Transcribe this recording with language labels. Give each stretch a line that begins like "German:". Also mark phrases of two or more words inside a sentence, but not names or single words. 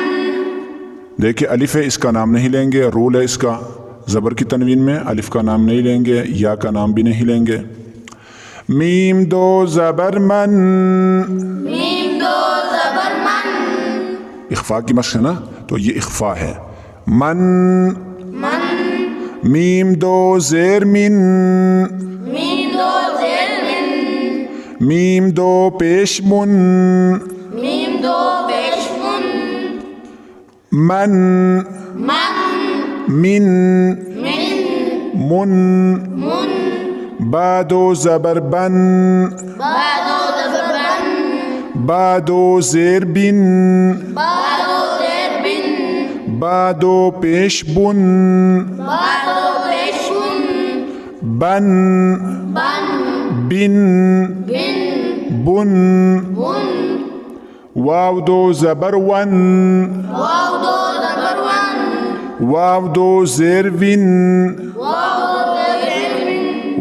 Urdu: دیکھیں الف ہے، اس کا نام نہیں لیں گے، رول ہے اس کا، زبر کی تنوین میں الف کا نام نہیں لیں گے، یا کا نام بھی نہیں لیں گے۔ میم 2 زبر من۔ میم 2 زبر من۔ اخفا کی مشق ہے نا، تو یہ اخفا ہے۔ من۔ من۔ میم 2 زیر من۔ میم 2 زیر من۔ میم 2 پیش من۔ میم 2 پیش من۔ من۔ من۔ من۔ من۔ من۔ من۔ با 2 زبر بن۔ با 2 زبر بن۔ با 2 زیر بن۔ با 2 زیر بن۔ با 2 پیش بن۔ با 2 پیش بن۔ بن۔ بن۔ بن۔ بن۔ بن۔ بن۔ واو 2 زبر ون۔ واو 2 زبر ون۔ واو 2 زیر ون۔ واو 2 زیر ون۔